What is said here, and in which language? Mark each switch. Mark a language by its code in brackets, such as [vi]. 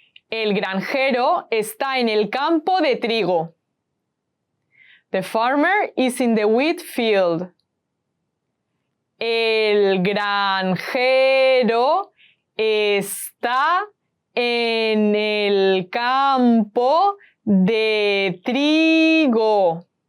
[es] El granjero está en el campo de trigo. [en] The farmer is in the wheat field. [es] El granjero está en el campo de trigo.